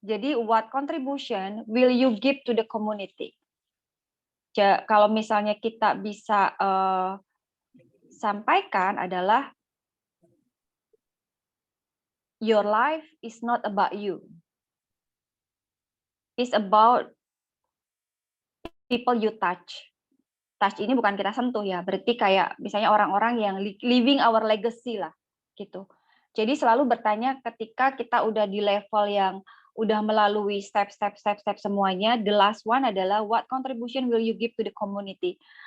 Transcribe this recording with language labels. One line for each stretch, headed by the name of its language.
English: Jadi what contribution will you give to the community?
Indonesian: Kalau misalnya kita bisa sampaikan adalah
English: your life is not about you. It's about people you touch.
Indonesian: Touch ini bukan kita sentuh ya, berarti kayak misalnya orang-orang yang
English: living our legacy
Indonesian: lah, gitu. Jadi selalu bertanya ketika kita udah di level yang udah melalui step semuanya,
English: the last one
Indonesian: adalah
English: what contribution will you give to the community.